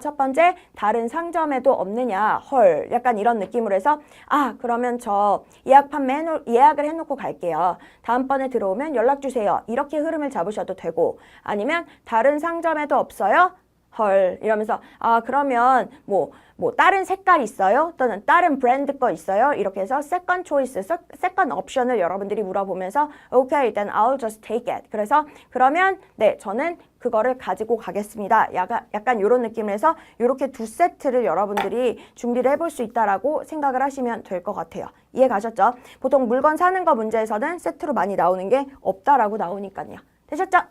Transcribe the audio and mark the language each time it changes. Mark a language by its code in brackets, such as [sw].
[ko] 첫 번째, 다른 상점에도 없느냐? 헐, 약간 이런 느낌으로 해서 그러면 저 예약을 해놓고 갈게요. 다음번에 들어오면 연락주세요. 이렇게 흐름을 잡으셔도 되고 아니면 다른 상점에도 없어요? 헐 이러면서 그러면 뭐 다른 색깔 있어요? 또는 다른 브랜드 거 있어요? 이렇게 해서 second choice, second option을 여러분들이 물어보면서 [en] Okay, then I'll just take it. [ko] 그래서 그러면 네, 저는 그거를 가지고 가겠습니다. 약간 이런 느낌으로 해서 이렇게 두 세트를 여러분들이 준비를 해볼 수 있다라고 생각을 하시면 될 것 같아요. 이해 가셨죠? 보통 물건 사는 거 문제에서는 세트로 많이 나오는 게 없다라고 나오니까요. 되셨죠?